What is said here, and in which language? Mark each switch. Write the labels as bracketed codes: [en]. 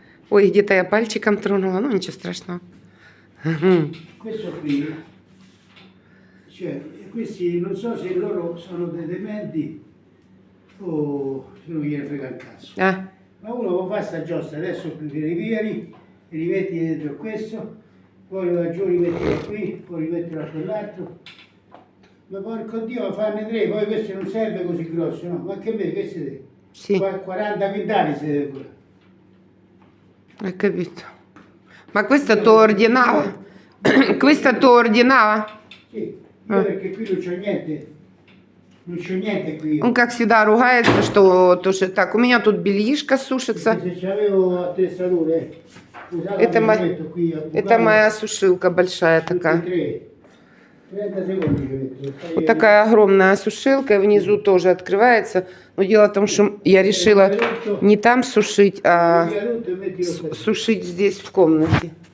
[ru] Ой, где-то я пальчиком тронула, ну ничего страшного. [it] Questo qui, cioè, questi non so se loro sono dei dementi o se non gliene frega il cazzo. Ma uno fa sta giostra, adesso li rivieni e li metti dentro questo, poi da giù li metti da qui, poi li metti da quell'altro. Ma porco Dio, ma fanno 3, poi questo non serve così grosso, no? Ma che me, che siete? Sì, 40 quintali si deve curare. hai capito. Ma questo tu ordinava? Questo tu ordinava? Sì, io perché qui non c'ho niente. Non c'ho niente qui. [ru] Он, как всегда, ругается, что тоже так. У меня тут бельишко сушится. [it] Se c'avevo attrezzature, usavo [ru] Это, [it] metto qui a [ru] это моя сушилка большая такая. [it] 30 secondi ci metto. [ru] Вот такая огромная сушилка, и внизу тоже открывается. Но дело в том, что я решила не там сушить, а сушить здесь в комнате.